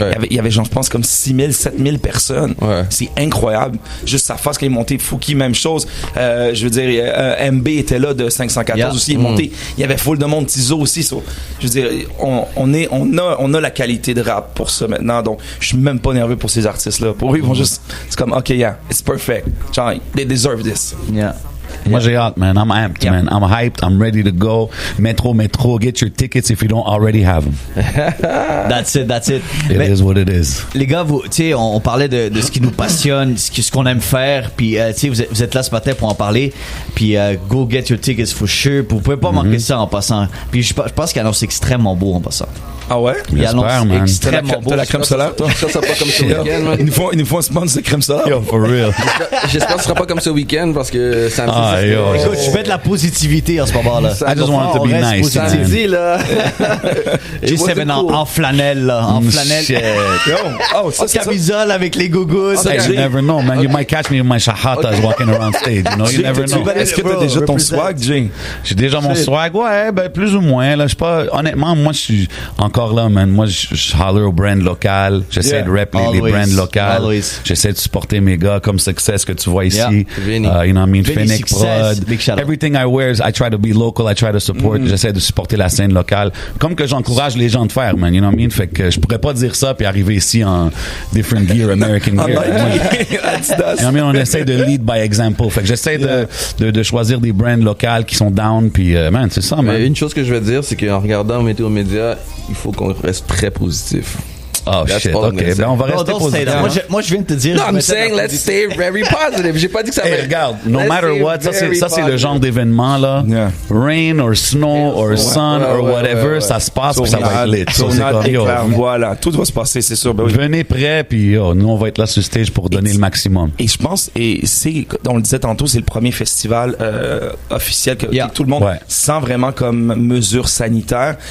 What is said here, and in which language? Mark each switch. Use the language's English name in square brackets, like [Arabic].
[French] Il y avait genre, je pense, comme 6 000, 7 000 personnes. C'est incroyable. Juste sa face quand il est monté, Fouki, même chose. Je veux dire, MB était là de 514 aussi, il est monté. Il y avait full de monde, Tizo aussi. Je veux dire, on a la qualité de rap pour ça maintenant, donc je suis même pas nerveux pour ces artistes-là. Pour eux, ils vont juste, c'est comme, [English] OK, yeah, it's perfect. Genre, they deserve this. [French] Moi, j'ai hâte, man. [English] I'm amped, man. I'm hyped. I'm ready to go. Metro. Get your tickets if you don't already have them. That's it. It is what it is. [French] Les gars, tu sais, on parlait de ce qui nous passionne, ce qu'on aime faire. Puis, tu sais, vous êtes là ce matin pour en parler. [English] Puis, go get your tickets for sure. [French] Vous pouvez pas manquer ça en passant. Puis, je pense qu'il annonce extrêmement beau en passant. Ah ouais? Il annonce extrêmement beau. T'as la crème solaire, toi? Ça sera pas comme ce week-end, man. Il nous faut un sponsor de crème solaire. [English] Yo, for real. [French] J'espère que ce sera pas comme ce week-end parce que samedi. Écoute, tu fais de la positivité en ce moment-là. [English] I just want it to be nice. [French] Samedi, là. G7 en flanelle, là. En flanelle. Oh, ça, c'est camisole avec les gougous. [English] You never know, man. You might catch me with my shahatas walking around stage. You know, you never know. [French] Est-ce que t'as déjà ton swag, Jing? J'ai déjà mon swag, ouais, ben, plus ou moins, là. Je sais pas, honnêtement, moi, je suis encore là, man. Moi, je holler au brand local. J'essaie de rap les brands locales. J'essaie de supporter mes gars comme Success que tu vois ici. [English] You know what I mean? Fennec Prod. Everything I wear, I try to be local. I try to support. [French] J'essaie de supporter la scène locale. Comme que j'encourage les gens de faire, man. [English] You know what I mean? [French] Fait que je pourrais pas dire ça puis arriver ici en [English] different gear, American gear. You know what I mean? [French] On essaie de [English] lead by example. [French] Fait que j'essaie de choisir des brands locales qui sont down puis, man, c'est ça, man. Une chose que je vais dire, c'est qu'en regardant Météo Média, il faut qu'on reste très positif. [English] Oh shit, ok. [French] Ben on va rester positif. Moi je viens de te dire. [English] No, I'm saying let's stay very positive. [French] J'ai pas dit que ça va. Hey, regarde, [English] no matter what, [French] ça c'est le genre d'événement là. [English] Rain or snow or sun or whatever, [French] ça se passe puis ça va être lit. Voilà, tout va se passer, c'est sûr. Venez prêts puis nous on va être là sur stage pour donner le maximum. Et je pense, on le disait tantôt, c'est le premier festival officiel que tout le monde sent vraiment comme mesure sanitaire.